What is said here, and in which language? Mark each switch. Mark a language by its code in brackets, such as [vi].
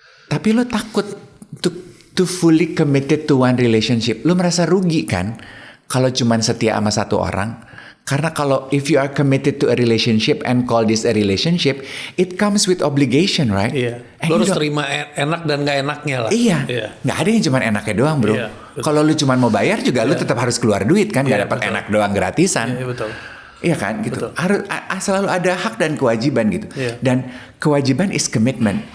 [id] Tapi lo takut [en] to fully committed to one relationship. [id] Lo merasa rugi kan kalau cuman setia sama satu orang. Karena kalau [en] if you are committed to a relationship and call this a relationship, it comes with obligation, right? [id] Iya. Lo harus terima enak dan gak enaknya lah. Iya. Nggak ada yang cuman enaknya doang, bro. Iya, kalau lo cuman mau bayar juga lo tetap harus keluar duit kan, nggak dapat enak doang gratisan. Iya, betul. Iya kan gitu. Harus selalu ada hak dan kewajiban gitu. Dan kewajiban [en] is commitment.